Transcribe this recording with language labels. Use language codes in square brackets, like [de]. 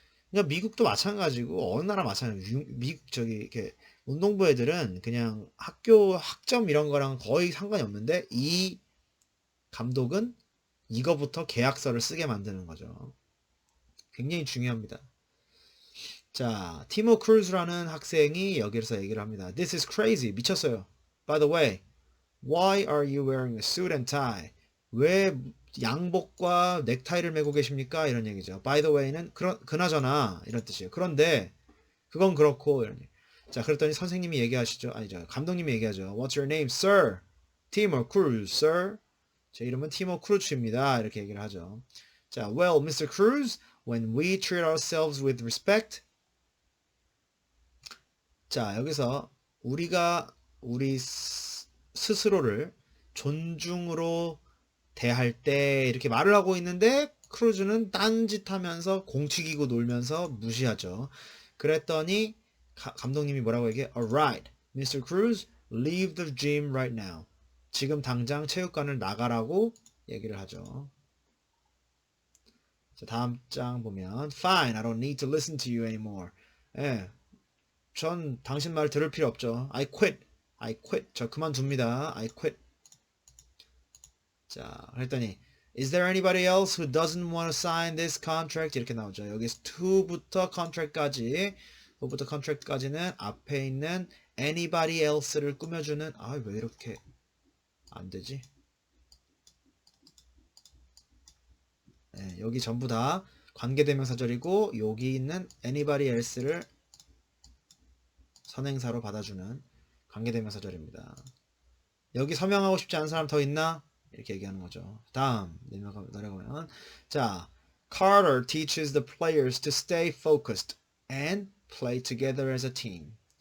[ko] 그러니까 미국도 마찬가지고 어느 나라 마찬가지고 미국 저기 이렇게 운동부 애들은 그냥 학교 학점 이런 거랑 거의 상관이 없는데 이 감독은 이거부터 계약서를 쓰게 만드는 거죠. 굉장히 중요합니다. 자, 티모 크루즈라는 학생이 여기서 얘기를 합니다. [en] This is crazy. [ko] 미쳤어요. [en] By the way, why are you wearing a suit and tie? [ko] 왜 양복과 넥타이를 메고 계십니까? 이런 얘기죠. By the way는 그나저나 이런 뜻이에요. 그런데 그건 그렇고 이런. 자, 그랬더니 선생님이 얘기하시죠. 아니죠. 감독님이 얘기하죠. [en] What's your name, sir? Timur Cruz, sir. [ko] 제 이름은 티모 크루츠입니다. 이렇게 얘기를 하죠. 자, well, Mr. [en] Cruz, when we treat ourselves with respect. [ko] 자, 여기서 우리가 우리 스스로를 존중으로 대할 때 이렇게 말을 하고 있는데 크루즈는 딴짓하면서 공치기고 놀면서 무시하죠. 그랬더니 감독님이 뭐라고 얘기해? [en] Alright, Mr. Cruz, leave the gym right now. [ko] 지금 당장 체육관을 나가라고 얘기를 하죠. 자, 다음 장 보면 [en] Fine, I don't need to listen to you anymore. [ko] 예, 전 당신 말 들을 필요 없죠. [en] I quit. I quit. [ko] 저 그만둡니다. [en] I quit. [ko] 자, 그랬더니 [en] Is there anybody else who doesn't want to sign this contract? [ko] 이렇게 나오죠. 여기서 to부터 contract까지 to부터 contract까지는 앞에 있는 anybody else를 꾸며주는 왜 이렇게 안 되지? 네, 여기 전부 다 관계대명사절이고 여기 있는 anybody else를 선행사로 받아주는 관계대명사절입니다. 여기 서명하고 싶지 않은 사람 더 있나? 이렇게 얘기하는 거죠. 다음 내려가면 자, [en] Carter teaches the players to stay focused and play together as a team.